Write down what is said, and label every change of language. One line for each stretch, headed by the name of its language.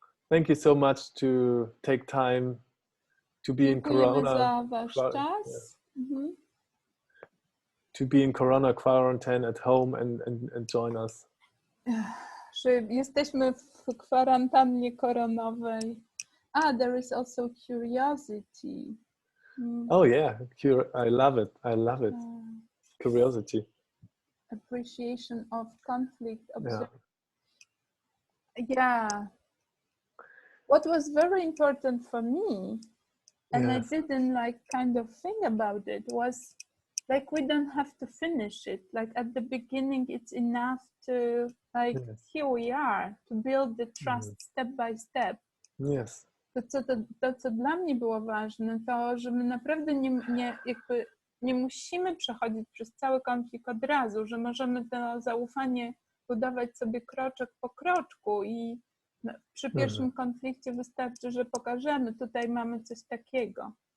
English: Thank you so much to take time to be in Corona.
Polish: Za wasz czas.
English: To be in Corona quarantine at home and join us.
Polish: Że jesteśmy w kwarantannie koronowej.
English: There is also curiosity. Oh yeah, I love it. I love it. Curiosity. Appreciation of conflict. Yeah. What was very important for me, and Yes. I didn't kind of think about it, was we don't have to finish it. At the beginning, it's enough to Yes. here we are, to build the trust step by step. Yes.
Polish: To, co dla mnie było ważne, to, że my naprawdę nie musimy przechodzić przez cały konflikt od razu, że możemy to zaufanie budować sobie kroczek po kroczku i przy pierwszym konflikcie wystarczy, że pokażemy, tutaj mamy coś takiego.